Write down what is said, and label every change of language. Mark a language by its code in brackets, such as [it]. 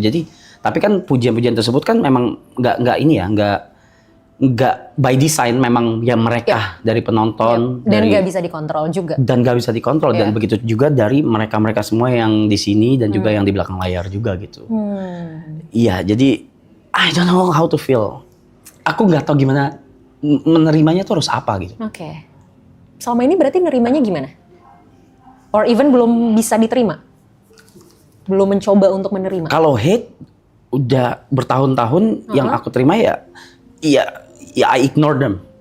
[id] Jadi tapi kan pujian-pujian tersebut kan memang nggak ini ya nggak [en] by design [id] memang ya mereka dari penonton dan nggak bisa dikontrol juga. Dan nggak bisa dikontrol dan begitu juga dari mereka semua yang di sini dan juga yang di belakang layar juga gitu. Iya jadi [en] I don't know how to feel. [id] Aku nggak tahu gimana menerimanya tuh harus apa gitu. Oke. Selama ini berarti nerimanya gimana? [en] Or even [id] belum bisa diterima? Belum mencoba untuk menerima? Kalau hate udah bertahun-tahun yang aku terima ya [en] I ignore them.